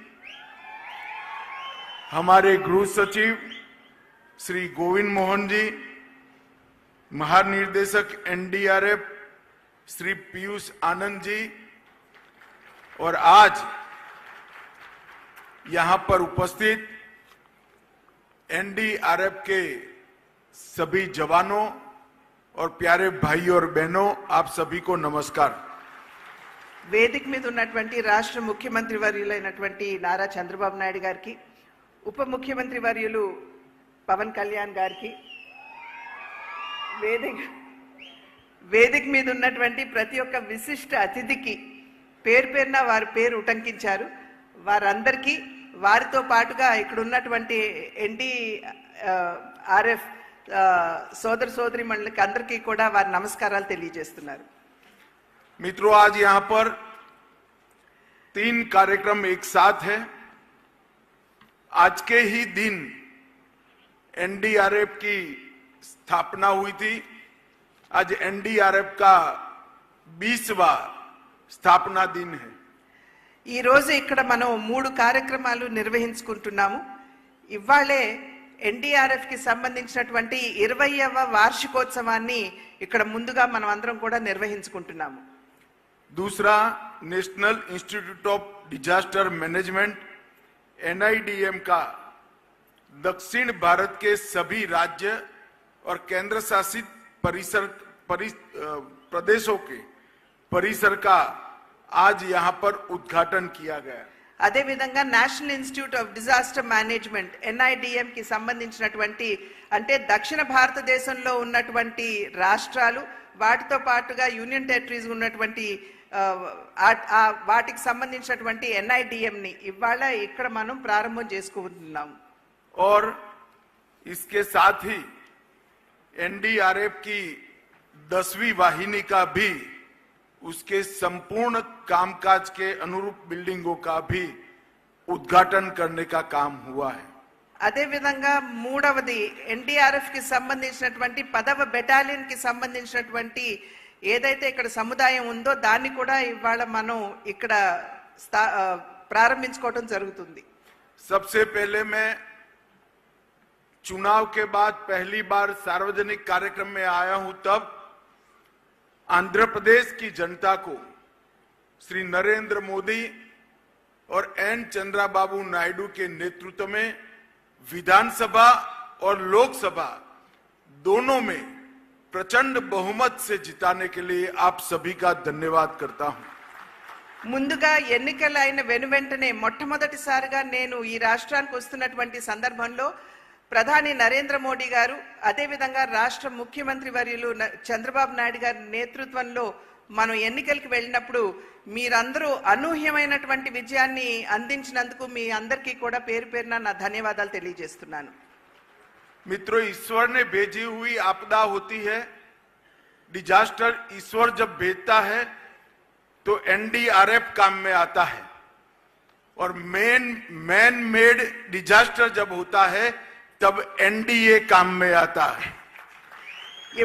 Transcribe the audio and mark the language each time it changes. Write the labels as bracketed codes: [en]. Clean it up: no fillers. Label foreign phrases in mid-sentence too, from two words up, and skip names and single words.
[hi] हमारे गृह सचिव श्री गोविंद मोहन जी, महानिर्देशक NDRF श्री पीयूष आनंद जी, और आज यहां पर उपस्थित NDRF के सभी जवानों और प्यारे भाइयों और बहनों, आप सभी को नमस्कार। [te] వేదిక మీద ఉన్నటువంటి రాష్ట్ర ముఖ్యమంత్రి వర్యులైనటువంటి నారా చంద్రబాబు నాయుడు గారికి, ఉప ముఖ్యమంత్రి వర్యులు పవన్ కళ్యాణ్ గారికి, వేదిక మీద ఉన్నటువంటి ప్రతి ఒక్క విశిష్ట అతిథికి పేరు పేరున వారి పేరు ఉటంకించారు. వారందరికీ, వారితో పాటుగా ఇక్కడ ఉన్నటువంటి NDRF సోదర సోదరి మండలికి అందరికీ కూడా వారి నమస్కారాలు తెలియజేస్తున్నారు. [hi] मित्रों, आज यहां पर 3 कार्यक्रम एक साथ है। आज के ही दिन NDRF की स्थापना हुई थी। आज NDRF का 20वां स्थापना दिन है। [te] ఈ రోజు ఇక్కడ మనం 3 కార్యక్రమాలు నిర్వహించుకుంటున్నాము. ఇవాళే NDRF కి సంబంధించినటువంటి 20వ వార్షికోత్సవాన్ని ఇక్కడ ముందుగా మనం అందరం కూడా నిర్వహించుకుంటున్నాము. [hi] दूसरा, नेशनल इंस्टीट्यूट ऑफ डिजास्टर मैनेजमेंट NIDM का दक्षिण भारत के सभी राज्य और केंद्र शासित प्रदेशों के परिसर का आज यहां पर उद्घाटन किया गया। [te] అదే విధంగా నేషనల్ ఇన్స్టిట్యూట్ ఆఫ్ డిజాస్టర్ మేనేజ్మెంట్ NIDM కి సంబంధించినటువంటి, అంటే దక్షిణ భారతదేశంలో ఉన్నటువంటి రాష్ట్రాలు, వాటితో పాటుగా [en] union territories [te] ఉన్నటువంటి వాటికి సంబంధించినటువంటి NIDM ని ఇవాళ ఇక్కడ మనం ప్రారంభం చేసుకుంటున్నాం. [hi] और इसके साथ ही NDRF की 10वीं वाहिनी का भी, उसके संपूर्ण कामकाज के अनुरूप बिल्डिंगों का भी उद्घाटन करने का काम हुआ है। [te] అదే విధంగా మూడవది NDRF కి సంబంధించినటువంటి 10వ బెటాలియన్ కి సంబంధించినటువంటి ఏదైతే ఇక్కడ సముదాయం ఉందో దాన్ని కూడా ఇవాళ మనం ఇక్కడ ప్రారంభించుకోవడం జరుగుతుంది. [hi] सबसे पहले मैं चुनाव के बाद पहली बार सार्वजनिक कार्यक्रम में आया हूं, तब आंध्र प्रदेश की जनता को श्री नरेंद्र मोदी और N चंद्राबाबू नायडू के नेतृत्व में विधानसभा और लोकसभा दोनों में प्रचंड बहुमत से जिताने के लिए आप सभी का धन्यवाद करता हूं। [te] ముందుగా ఎన్నికలు అయిన వెనువెంటనే మొట్టమొదటిసారిగా నేను ఈ రాష్ట్రానికి వస్తున్నటువంటి సందర్భంలో ప్రధాని నరేంద్ర మోడీ గారు, అదేవిధంగా రాష్ట్ర ముఖ్యమంత్రి వర్యులు చంద్రబాబు నాయుడు గారి నేతృత్వంలో మనం ఎన్నికలకు వెళ్ళినప్పుడు మీరందరూ అనూహ్యమైనటువంటి విజయాన్ని అందించినందుకు మీ అందరికీ కూడా పేరు పేరున నా ధన్యవాదాలు తెలియజేస్తున్నాను. [hi] मित्रों, ईश्वर ने भेजी हुई आपदा होती है। डिजास्टर ईश्वर जब भेजता है तो NDRF काम में आता है, और [en] man made disaster [hi] जब होता है तब NDA काम में आता है।